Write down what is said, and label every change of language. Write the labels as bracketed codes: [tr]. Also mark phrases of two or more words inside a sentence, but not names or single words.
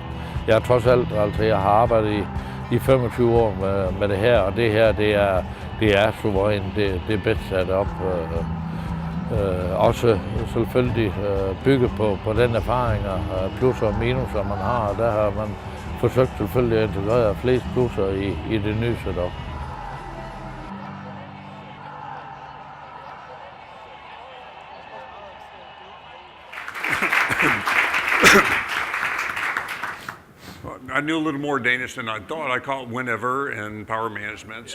[da] Jeg har trods alt, altså jeg har arbejdet i 25 år med det her, og det her, det er suverænt, det er bedst sat op. Også selvfølgelig bygget på den erfaring, plusser og minuser man har, og der har man forsøgt selvfølgelig at integrere flest plusser i det nye setup. [en] I knew a little more Danish than I thought. I call it whenever and power management.